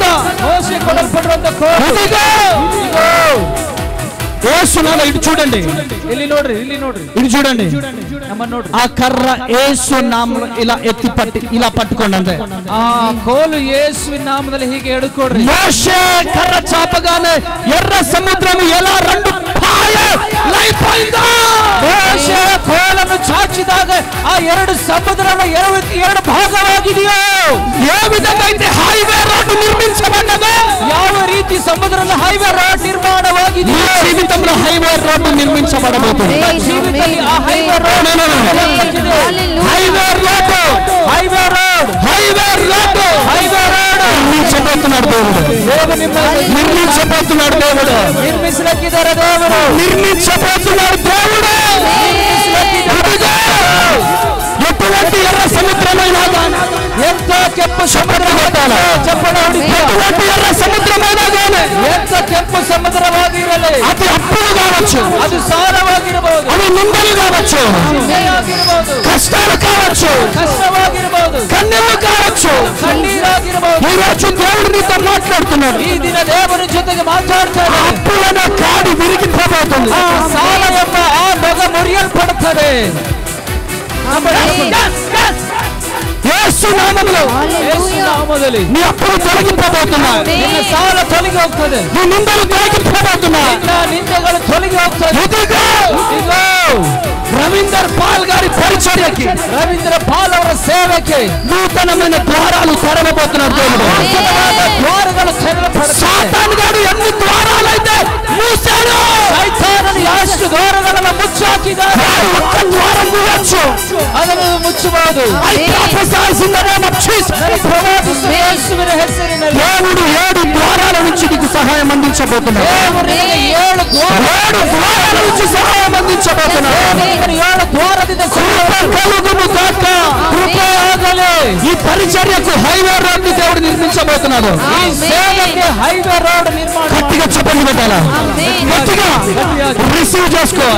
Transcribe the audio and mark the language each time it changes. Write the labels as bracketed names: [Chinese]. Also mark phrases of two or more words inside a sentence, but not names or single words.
[Kannada] ಮೋಶೆ ಕೊಡಲ್ಪಟ್ಟಿರುವಂತ ಕೋಲ. [Telugu] యేసునామములో ఇటు చూడండి, [Kannada] ಇಲ್ಲಿ ನೋಡ್ರಿ, ಇಲ್ಲಿ ನೋಡ್ರಿ, [Telugu] ఇటు చూడండి, [Kannada] ನಮ್ಮ ನೋಡ್ರಿ. [Telugu] ఆ కర్ర యేసు నామములో ఇలా ఎత్తి పట్టి ఇలా పట్టుకోండి అంతే. [Kannada] ಆ ಕೋಲು యేసువిನ నామದಲ್ಲಿ ಹೀಗೆ ಹಿಡಿದುಕೊಡ್ರಿ. [Telugu] మోషే కర్ర చాపగానే ఎర్ర సముద్రం ఎలా రెండు పాయలైపోయిందో, [Kannada] ಮೋಶೆ ಕೋಲನ್ನು ಚಾಚಿದಾಗ ಆ ಎರಡು ಸಮುದ್ರನ ಎರಡು ಭಾಗವಾಗಿದೆಯೋ, [Telugu] ఏ విధంగా అయితే హైవే రోడ్డు నిర్మించబడ్డదో, [Kannada] ಯಾವ ರೀತಿ ಸಮುದ್ರದ ಹೈವೇ ರೋಡ್ ನಿರ್ಮಾಣವಾಗಿದೆಯೋ, [Telugu] జీవితంలో హైవే రోడ్డు నిర్మించబడబోతుంది. [Kannada] ಜೀವಿತದಲ್ಲಿ ಆ ಹೈವೇ ರೋಡ್ [Telugu] నిర్మించబోతున్నాడు దేవుడు. నిర్మించబోతున్నాడు దేవుడు. [Kannada] ನಿರ್ಮಿಸಲಿಕ್ಕಿದ್ದಾರೆ ದೇವರು. [Telugu] నిర్మించబోతున్నాడు దేవుడు. ఎటువంటి ఎర్ర సముద్రమైనా [Kannada] ఎంత ಕೆಂಪು ಸಮುದ್ರ [Telugu] ఎటువంటి ఎర్ర సముద్రమైనా కానీ [Kannada] ఎంత ಕೆಂಪು ಸಮುದ್ರವಾಗಿರಲಿ, [Telugu] అది అప్పులు కావచ్చు, [Kannada] ಅದು ಸಾಲವಾಗಿರಬಹುದು, [Telugu] అది నిందలు కావచ్చు, కష్టాలు కావచ్చు, [Kannada] ಕಷ್ಟವಾಗಿರಬಹುದು, [Telugu] కన్నీళ్ళు కావచ్చు. [Kannada] ಕಣ್ಣೀರಾಗಿರಬಹುದು. [Telugu] ఈ రోజు దేవుడు నీతో మాట్లాడుతున్నాడు. [Kannada] ಈ ದಿನ ದೇವರ ಜೊತೆಗೆ ಮಾತಾಡ್ತಾರೆ. [Telugu] అప్పులనే కాడి విరిగిపోబోతుంది. [Kannada] ಆ ಸಾಲ ಎಂಬ ಆ ನೊಗ ಮುರಿಯಲ್ಪಡುತ್ತದೆ. [Telugu] యేసు నామములో నీ అప్పులు తొలగిపోతున్నాయి, [Kannada] ನಿನ್ನ ಸಾಲ ತೊಲಗಿ ಹೋಗ್ತದೆ, [Telugu] నీ నిందలు తొలగిపోతున్నాయి, [Kannada] ನಿನ್ನ ನಿಂದೆಗಳು ತೊಲಗಿ ಹೋಗ್ತದೆ. [Telugu] ఇదిగో రవీందర్ పాల్ గారి పరిచర్యకి, [Kannada] ರವೀಂದ್ರ ಪಾಲ್ ಅವರ ಸೇವೆಗೆ [Telugu] నూతనమైన ద్వారాలు తెరవబోతున్నారు దేవుడు. ద్వారಗಳು తెరవబడతాయి. సాతాను గారు ఎన్ని ద్వారాలైతే మూసాడు, [Kannada] ಸೈತಾನನು ಎಷ್ಟು ದ್ವಾರಗಳನ್ನು ಮುಚ್ಚಾಕಿದ್ದಾನೆ, [Telugu] ఒక్క ద్వారం మూయొచ్చు. [Kannada] ಅದನ್ನು ಮುಚ್ಚಬಹುದು. ಯೇಸುವಿನ ಹೆಸರಿನಲ್ಲಿ [Telugu] దేవుడు 7 ద్వారాల నుంచి నీకు సహాయం అందించబోతున్నాడు. [Kannada] ದೇವರು ನಿನಗೆ 7 [Telugu] ద్వారాల నుంచి సహాయం అందించబోతున్నాడు. [Kannada] 7 ದ್ವಾರದಿಂದ [Telugu] కృప కలుగును గాక. [Kannada] ಕೃಪೆಯಾಗಲಿ. [Telugu] ఈ పరిచర్యకు హైవే రోడ్ ని దేవుడు నిర్మించబోతున్నాడు. [Kannada] ಈ ಸೇವೆಗೆ ಹೈವೇ ರೋಡ್ ನಿರ್ಮಾಣ [Telugu] గట్టిగా చెప్పండి పెట్టాలా, గట్టిగా రిసీవ్ చేసుకోవాలి,